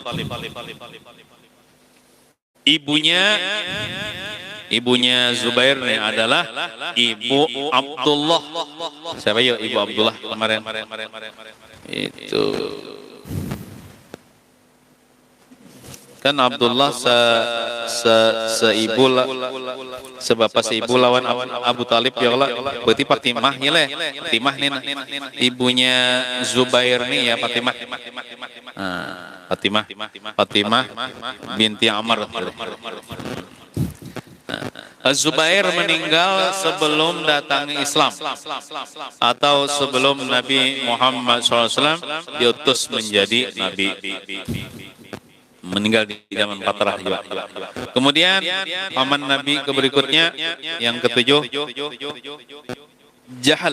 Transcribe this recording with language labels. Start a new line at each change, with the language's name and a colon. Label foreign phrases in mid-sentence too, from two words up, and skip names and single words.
Indonesian: Ibunya Zubair ini adalah Ibu Abdullah. Siapa ya Ibu Abdullah kemarin? Itu kan Abdullah seibu sebapa seibu lawan Abu Talib
Arabic: يا الله.
Indonesian: Berarti Fatimah ya leh. Fatimah nih ibunya Zubair nih ya Fatimah. Fatimah binti Amr. Az-Zubair meninggal sebelum datangnya Islam atau sebelum Nabi Muhammad SAW diutus menjadi Nabi. Meninggal di zaman Fatrah juga. Kemudian paman Nabi berikutnya yang ketujuh Jahal.